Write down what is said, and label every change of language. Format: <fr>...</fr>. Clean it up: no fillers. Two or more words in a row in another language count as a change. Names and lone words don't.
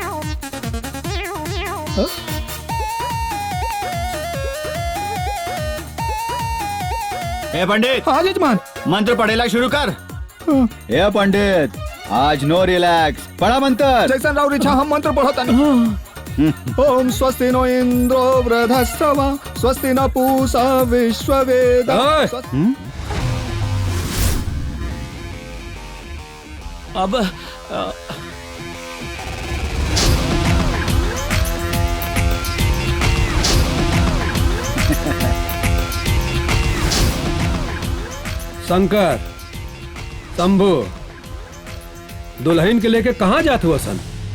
<bho>ए पंडित। हाँ जजमान। मंत्र पढ़ेला शुरू कर। ए पंडित, आज</bho> <en>no relax,</en> <bho>पढ़ा मंत्र। जैसन राव इच्छा हम मंत्र पढ़ता नहीं।</bho> <sa>ओम स्वस्ति नो इंद्रो वृधस्तवा स्वस्ति न पूषा विश्ववेदा।</sa> <bho>अब शंकर, शंभू, दुल्हन के लेके कहाँ जाते हो सन?</bho>